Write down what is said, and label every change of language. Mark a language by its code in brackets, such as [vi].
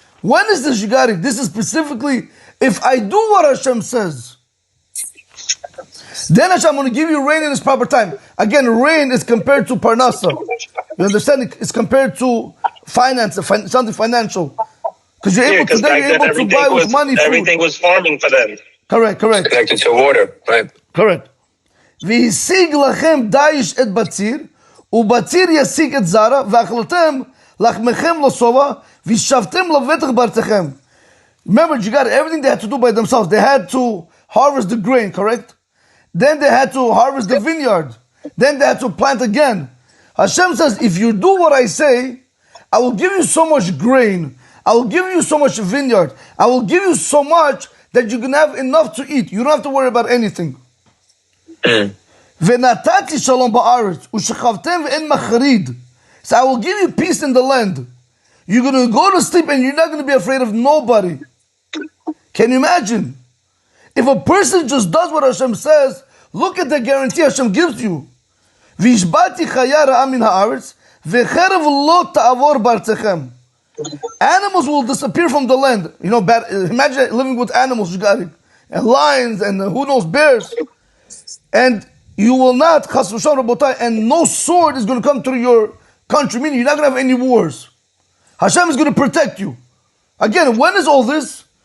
[en] When is this, Shigari? This is specifically, if I do what Hashem says, then Hashem, I'm going to give you rain in its proper time. Again, rain is compared to parnasa. You understand? It's compared to finance, something financial. Because you're able to buy with money. Everything was farming for them. Correct. Connected to water, right? Correct. [he] והשיג לכם דייש את בציר, ובציר ישיג את זרע, ואכלתם לחמכם לשובע, וישבתם לבטח בארצכם. [en] Remember, you got everything they had to do by themselves. They had to harvest the grain, correct? Then they had to harvest the vineyard. Then they had to plant again. Hashem says, if you do what I say, I will give you so much grain. I will give you so much vineyard. I will give you so much that you can have enough to eat. You don't have to worry about anything. [he] ונתתי שלום בארץ, ושכבתם ואין מחריד. [en] So I will give you peace in the land. You're going to go to sleep and you're not going to be afraid of nobody. Can you imagine? If a person just does what Hashem says, look at the guarantee Hashem gives you. [he] והשבעתי חיה רעה מן הארץ, וחרב לא תעבור בארצכם. [en] Animals will disappear from the land. Imagine living with animals, and lions, and who knows, bears. And you will not, and no sword is going to come through your country, meaning you're not going to have any wars. Hashem is going to protect you. Again, when is all this?